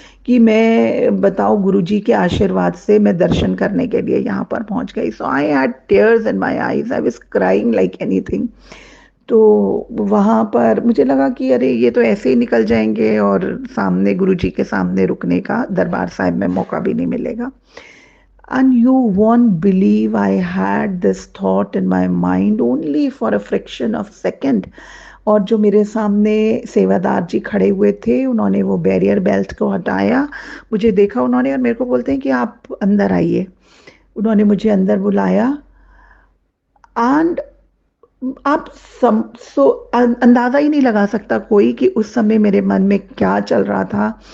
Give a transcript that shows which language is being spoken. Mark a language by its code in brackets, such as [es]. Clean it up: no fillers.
[hi] कि मैं बताओ गुरुजी के आशीर्वाद से मैं दर्शन करने के लिए यहाँ पर पहुँच गई। [en] So I had tears in my eyes, I was crying like anything. [hi] तो वहाँ पर मुझे लगा कि अरे ये तो ऐसे ही निकल जाएंगे और सामने गुरुजी के सामने रुकने का दरबार साहिब में मौका भी नहीं मिलेगा। [en] And you won't believe I had this thought in my mind only for a fraction of second। [hi] और जो मेरे सामने सेवादार जी खड़े हुए थे, उन्होंने वो बैरियर बेल्ट को हटाया, मुझे देखा उन्होंने और मेरे को बोलते हैं कि आप अंदर आइए। उन्होंने मुझे अंदर बुलाया एंड आप अंदाजा ही नहीं लगा सकता कोई कि उस समय मेरे मन में क्या चल रहा था।